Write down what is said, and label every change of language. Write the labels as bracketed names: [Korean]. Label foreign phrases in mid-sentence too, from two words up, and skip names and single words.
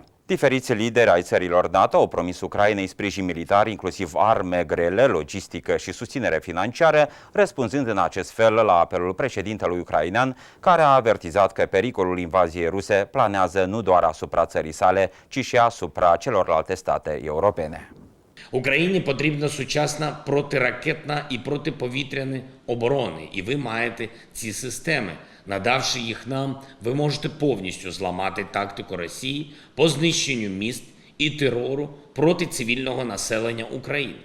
[Romanian] Diferiți lideri ai țărilor NATO au promis Ucrainei sprijin militar, inclusiv arme grele, logistică și susținere financiară, răspunzând în acest fel la apelul președintelui ucrainean, care a avertizat că pericolul invaziei ruse planează nu doar asupra țării sale, ci și asupra celorlalte state europene. [Ukrainian] Україні потрібна сучасна протиракетна і протиповітряна оборони, і ви маєте ці системи. Надавши їх нам, ви можете повністю зламати тактику Росії по знищенню міст і терору проти цивільного населення України.